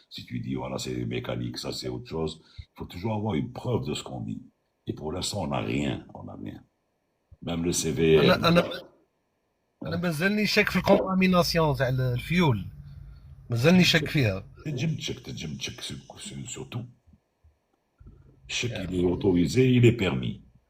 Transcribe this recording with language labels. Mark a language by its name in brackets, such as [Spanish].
[French] Si tu dis voilà c'est mécanique, ça c'est autre chose. Il faut toujours avoir une preuve de ce qu'on dit. Et pour l'instant on n'a rien, Même le CVR. [Arabic] انا مازالني شاك في الكونتاميناسيون تاع الفيول مازالني شاك فيها. تجم تشك [French] sur tout. Chèque il est autorisé, il est permis.